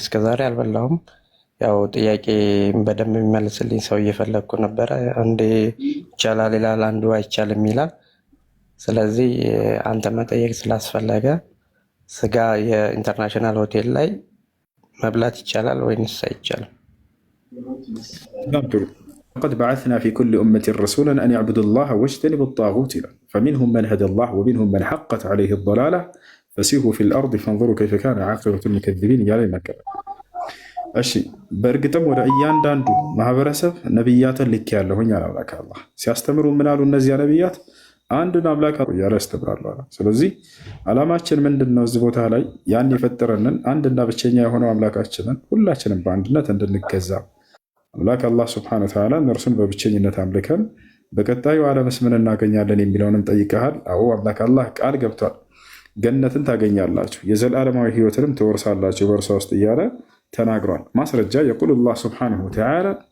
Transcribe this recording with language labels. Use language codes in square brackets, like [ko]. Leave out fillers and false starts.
[am] እስከዛሬ አልበላሁም። ያው ጥያቄ በደንብ የሚመልስልኝ ሰው እየፈለግኩ ነበረ። አንዴ ይቻላል ይላል፣ አንዱ አይቻልም ይላል። ስለዚህ አንተ መጠየቅ ስላስፈለገ ስጋ የኢንተርናሽናል ሆቴል ላይ መብላት ይቻላል ወይንስ አይቻልም? [ar] قد بعثنا في كل أمة رسولا أن يعبدوا الله واجتنبوا الطاغوت فمنهم من هدى الله ومنهم من حقت عليه الضلالة فسيروا في الأرض فانظروا كيف كان عاقبة المكذبين. [am] እሺ በእርግጥም ወደ እያንዳንዱ ማህበረሰብ ነብያትን ልክ ያለሁኝ አላምላክ አላህ ሲያስተምሩ ምን አሉ? እነዚያ ነብያት አንድን አምላክ እያለ ያስተምራሉ አለ። ስለዚህ ዓላማችን ምንድን ነው? እዚህ ቦታ ላይ ያን የፈጠረንን አንድና ብቸኛ የሆነው አምላካችንን ሁላችንም በአንድነት እንድንገዛ አምላክ አላህ ስብሐነሁ ወተዓላ እነርሱን በብቸኝነት አምልከን በቀጣዩ ዓለምስ ምን እናገኛለን የሚለውንም ጠይቀሃል። አዎ አምላክ አላህ ቃል ገብቷል። ገነትን ታገኛላችሁ፣ የዘላለማዊ ህይወትንም ትወርሳላችሁ በእርሷ ውስጥ እያለ ተናግሯል። ማስረጃ የቁል አላህ ስብሐነሁ ወተዓላ